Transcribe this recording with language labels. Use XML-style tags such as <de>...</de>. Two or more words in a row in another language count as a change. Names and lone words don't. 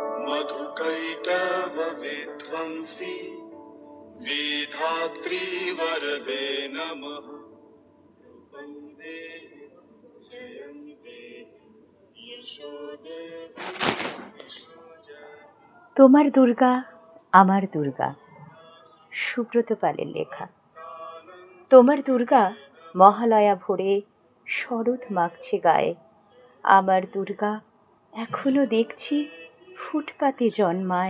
<sa>मधुकैटव विध्वंसी विधात्री वरदे नमः। रूपं देहि जयं देहि यशो देहि यशो जय।</sa> <bn>তোমার দুর্গা আমার দুর্গা, সুব্রত পালের লেখা। তোমার দুর্গা মহালয়া ভোরে শরৎ মাখছে গায়ে। আমার দুর্গা এখনো দেখছি ফুটপাতে জন্মায়।</bn>